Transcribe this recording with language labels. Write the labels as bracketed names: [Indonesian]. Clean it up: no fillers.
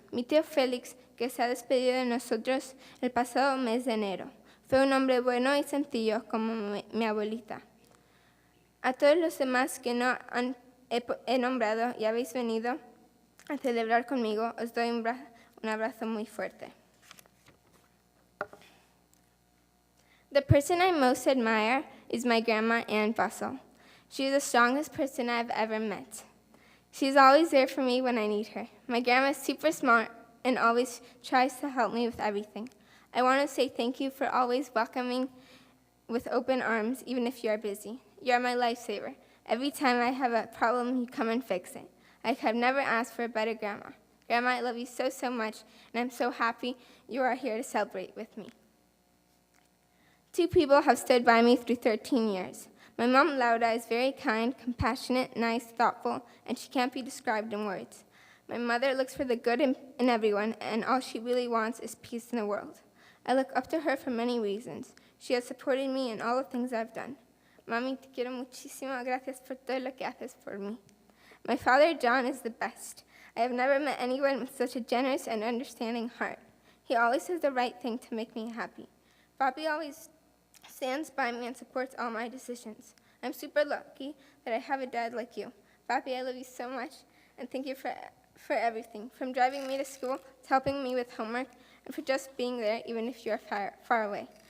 [Spanish] Mi tío Félix, que se ha despedido de nosotros el pasado mes de enero, fue un hombre bueno y sencillo como mi abuelita. A todos los demás que no he nombrado y habéis venido a celebrar conmigo, os doy un abrazo muy fuerte. [English] The person I most admire is my grandma, Ann Bussel. She is the strongest person I've ever met. She's always there for me when I need her. My grandma is super smart and always tries to help me with everything. I want to say thank you for always welcoming with open arms, even if you are busy. You are my lifesaver. Every time I have a problem, you come and fix it. I have never asked for a better grandma. Grandma, I love you so, so much, and I'm so happy you are here to celebrate with me. Two people have stood by me through 13 years. My mom, Laura, is very kind, compassionate, nice, thoughtful, and she can't be described in words. My mother looks for the good in everyone, and all she really wants is peace in the world. I look up to her for many reasons. She has supported me in all the things I've done. [Spanish] Mami, te quiero muchísimo. Gracias por todo lo que haces por mí. [English] My father, John, is the best. I have never met anyone with such a generous and understanding heart. He always says the right thing to make me happy. Papi always stands by me and supports all my decisions. I'm super lucky that I have a dad like you. Papi, I love you so much, and thank you for everything, from driving me to school to helping me with homework, and for just being there even if you're far away.